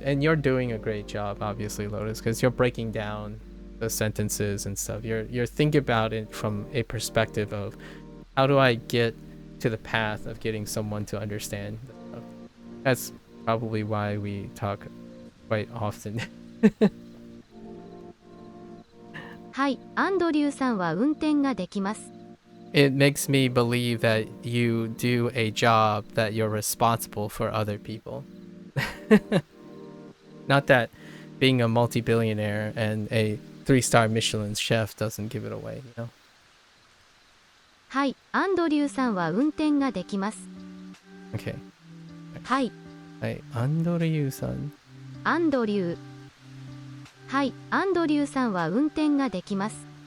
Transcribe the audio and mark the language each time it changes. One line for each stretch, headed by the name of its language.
English: And you're doing a great job, obviously, Lotus, because you're breaking down the sentences and stuff. You're thinking about it from a perspective of how do I get to the path of getting someone to understand. That's probably why we talk quite often.
Japanese: はい、アンドリューさんは運転ができます。
English: It makes me believe that you do a job that you're responsible for other people. Not that being a multi-billionaire and a 3-star Michelin chef doesn't give it away, you know?
Japanese: はい、アンドリューさんは運転ができます。
English: Okay.
Japanese: はい、はい、アンドリューさん。アンドリュー。はい、アンドリューさんは運転ができます。